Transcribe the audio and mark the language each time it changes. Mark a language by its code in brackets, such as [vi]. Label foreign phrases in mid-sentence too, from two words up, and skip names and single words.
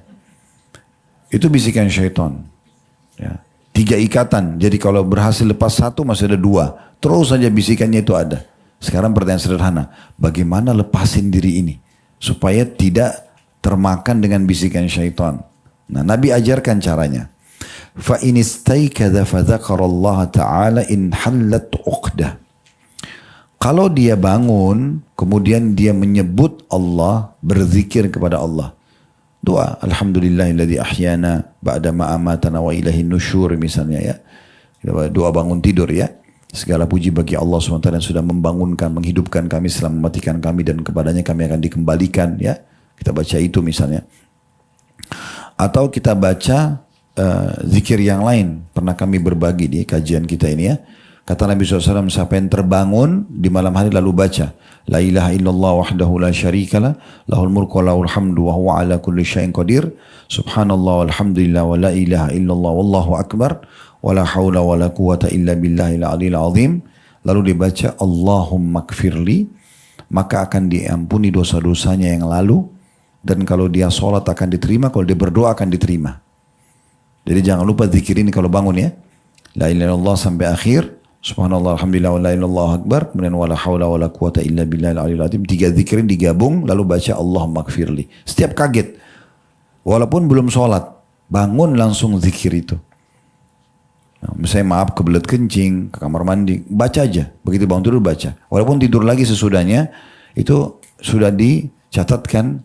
[id] Itu bisikan syaitan. Ya. 3 ikatan. Jadi kalau berhasil lepas 1 masih ada 2. Terus saja bisikannya itu ada. Sekarang pertanyaan sederhana. Bagaimana lepasin diri ini? Supaya tidak termakan dengan bisikan syaitan. Nah, Nabi ajarkan caranya. [ar] فإن استيقظ فذكر الله تعالى انحلت عقدة. [id] Kalau dia bangun, kemudian dia menyebut Allah, berzikir kepada Allah. Doa, [ar] الحمد لله الذي أحيانا بعد ما أماتنا وإليه النشور [id] misalnya ya. Doa bangun tidur ya. Segala puji bagi Allah SWT yang sudah membangunkan, menghidupkan kami setelah mematikan kami dan kepadanya kami akan dikembalikan ya. Kita baca itu misalnya. Atau kita baca zikir yang lain. Pernah kami berbagi di kajian kita ini ya. Kata Nabi SAW, siapa yang terbangun di malam hari lalu baca. [ar] لا إله إلا الله وحده لا شريك له له الملك وله الحمد وهو على كل شيء قدير. سبحان الله والحمد لله ولا إله إلا الله والله أكبر. ولا حول ولا قوة إلا بالله العلي العظيم. [id] Lalu dibaca [ar] اللهم اغفر لي. [id] Maka akan diampuni dosa-dosanya yang lalu. Dan kalau dia sholat akan diterima, kalau dia berdoa akan diterima. Jadi jangan lupa zikir ini kalau bangun ya. [ar] لا إله إلا الله [id] sampai akhir. [ar] سبحان الله الحمد لله, ولا إله أكبر. Kemudian ولا حول ولا قوة إلا بالله العلي العظيم. [id] 3 zikirin digabung lalu baca [ar] اللهم اغفر لي. [id] Setiap kaget. Walaupun belum sholat. Bangun langsung zikir itu. Nah, misalnya maaf kebelet kencing, ke kamar mandi. Baca aja. Begitu bangun tidur baca. Walaupun tidur lagi sesudahnya. Itu sudah dicatatkan.